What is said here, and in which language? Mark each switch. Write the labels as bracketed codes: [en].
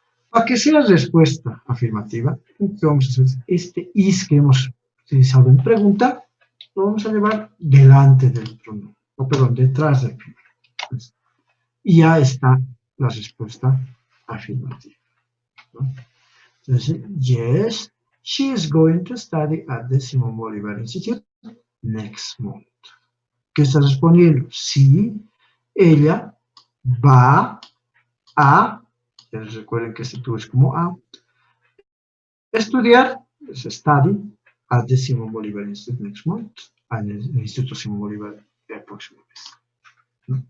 [es] Para que sea respuesta afirmativa, lo que vamos a hacer es este is que hemos utilizado en pregunta, lo vamos a llevar delante del pronombre, o perdón, detrás del pronombre. Y ya está la respuesta afirmativa, ¿no? [en] Entonces, yes, she is going to study at the Simón Bolívar Institute next month. [es] ¿Qué está respondiendo? Sí, ella va a, recuerden que este tú es como a, estudiar, es study, [en] at the Simón Bolívar Institute next month, [es] en el Instituto Simón Bolívar el próximo mes, ¿no?